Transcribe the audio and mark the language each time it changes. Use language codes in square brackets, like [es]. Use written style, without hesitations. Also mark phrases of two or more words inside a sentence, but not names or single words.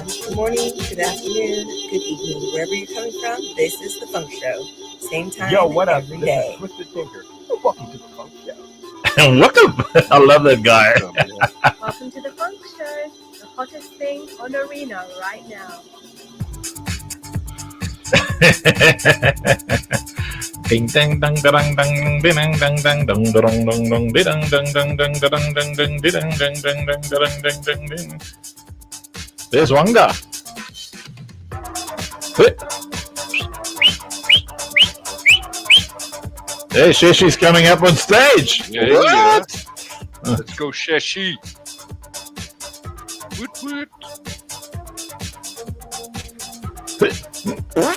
[en] Good morning, good afternoon, good evening, wherever you're coming from. This is the Funk Show. Same time. Yo, what up? every This day. is Twisted Tinker. Welcome to the Funk Show. Welcome. I love that guy. Welcome to the Funk Show, the hottest thing on Arena right now. Ding dang dang dang dang ding dang dang dang dong dong dong dong ding dang dang dang dang dang dang dang ding dang dang dang dang dang dang dang ding. There's Wanga. Hey, Sheshi's coming up on stage. Yeah, What? Let's go, Sheshi. Woot woot.